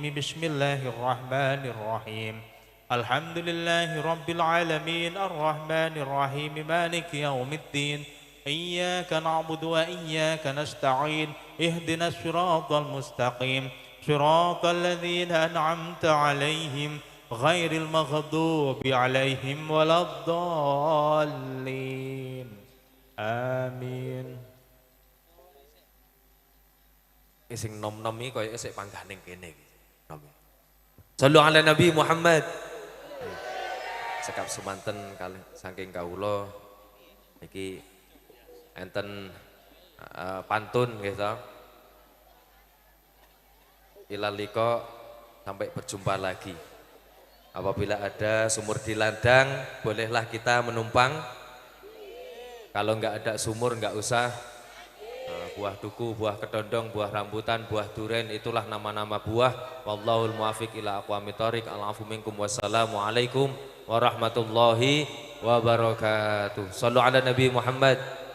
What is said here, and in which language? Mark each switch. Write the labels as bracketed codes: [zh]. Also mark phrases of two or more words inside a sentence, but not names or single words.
[ar] بسم الله الرحمن الرحيم. الحمد لله رب العالمين الرحمن الرحيم مالك يوم الدين. إياك نعبد وإياك نستعين. اهدنا الصراط المستقيم. صراط الذين أنعمت عليهم غير المغضوب عليهم ولا الضالين. Amin. [jv] Sing nom-nom iki koyo sik panggah ning kene iki. [ar] صلوا على النبي محمد. [jv] Sekap semanten kali saking kawula iki enten pantun nggih to. [id] Ilalika sampai berjumpa lagi. Apabila ada sumur di ladang, bolehlah kita menumpang. Kalau enggak ada sumur enggak usah. Buah duku, buah kedondong, buah rambutan, buah duren, itulah nama-nama buah. [ar] والله الموفق إلى أقوم الطريق. العفو منكم والسلام عليكم ورحمة الله وبركاته. صلوا على النبي محمد.